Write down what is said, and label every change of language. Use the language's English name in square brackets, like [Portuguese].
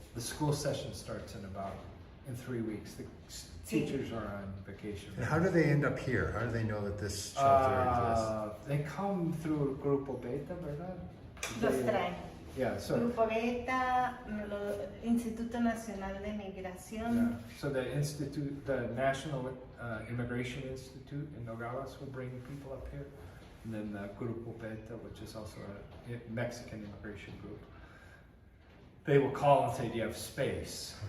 [English] The school session starts in 3 weeks. The teachers are on vacation. And how do they end up here? How do they know that this shelter exists? They come through Grupo Beta, ¿verdad? [Spanish] Los traen. [English] Yeah, so [Spanish] Grupo Beta, Instituto Nacional de Migración. [English] so the National Immigration Institute in Nogales will bring people up here, and then the Grupo Beta, which is also a Mexican immigration group. they will call and say, do you have space?